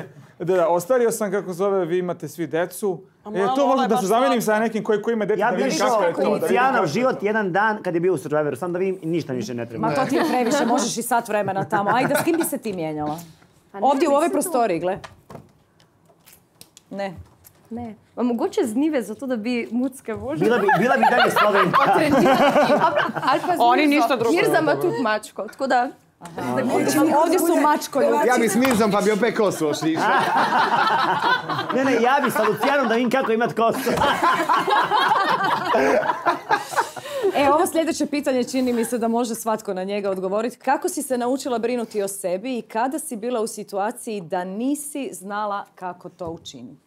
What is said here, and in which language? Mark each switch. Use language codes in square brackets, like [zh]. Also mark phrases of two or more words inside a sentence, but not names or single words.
[sr] Da, ostario sam, kako zove, vi imate svi decu. To možda da se zamenim sa nekim koji ima dete, da vidim kako je to. Inicijalno život jedan dan kad je bio u Survivoru, sam da vidim i ništa više ne treba. [hr] Ma to ti je previše, možeš i sat vremena tamo. Ajde, s kim bi se ti mijenjala? Ovdje u ovoj prostoriji, gle. Ne. Ne. [sl] Pa mogoče z Nive, zato da bi mucke vožila. Bila bi dalje Slovenka. Ali pa z [hr] Oni ništa drugo. [sl] Mirza ima tudi mačko, tako da... [hr] Ovdje su mačko ljudi. Ja bi s Mirzom pa bi opet kosu ošlišao. Ne, ja bi sa Lucijanom da vidim kako imat kosu. Ovo sljedeće pitanje čini mi se da može svatko na njega odgovoriti. Kako si se naučila brinuti o sebi i kada si bila u situaciji da nisi znala kako to učiniti?